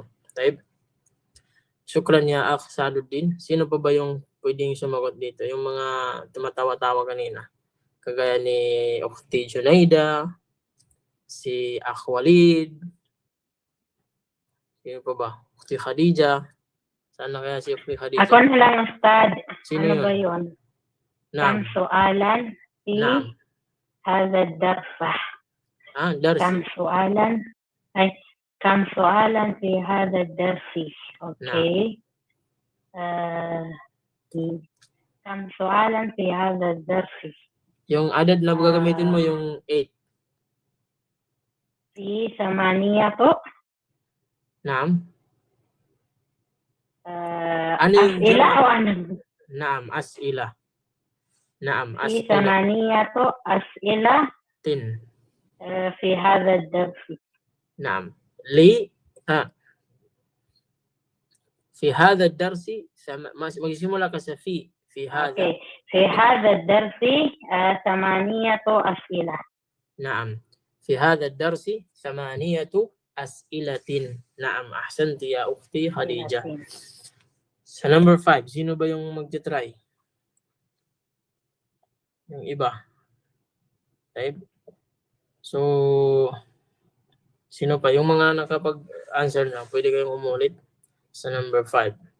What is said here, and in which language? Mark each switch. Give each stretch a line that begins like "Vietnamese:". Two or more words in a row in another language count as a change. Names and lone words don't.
Arabic: Type. شكرا يا أخ سعد الدين.
Filipino: Sino pa ba yung pwedeng sumagot dito? Yung mga tumatawa-tawa kanina. Kagaya ni Ukhti Junaida, si Akh Walid, sino pa ba? Ukhti Khadija. Saan na kaya si Ukhti Khadija? Ako na lang, Ustad. Sino Ano yun? ba yun?
Arabic: Naam. كم سؤالا في Naam. هذا الدرس. Darsi. كم سؤالا في هذا الدرس. Okay. كم سؤالا في هذا الدرس.
Filipino: Yung adad na gagamitin mo yung 8.
Arabic: في ثمانية po.
Filipino: Naam. Ano yung
Arabic: As'ila jam'?
Filipino: o ano?
Arabic: نعم، أسئلة. نعم, في as'ila. 8 أسئلة في هذا الدرس. نعم. لي في هذا الدرس
Filipino: magsisimula ka sa
Arabic: في هذا. أوكي. في هذا الدرس 8 أسئلة. نعم. في هذا الدرس 8 أسئلة. نعم. أحسنت يا أختي خديجة.
Filipino: Sa number 5, sino ba yung magte-try? Yung iba. Okay. So, sino pa? Yung mga nakapag-answer na, pwede kayong umulit sa number 5.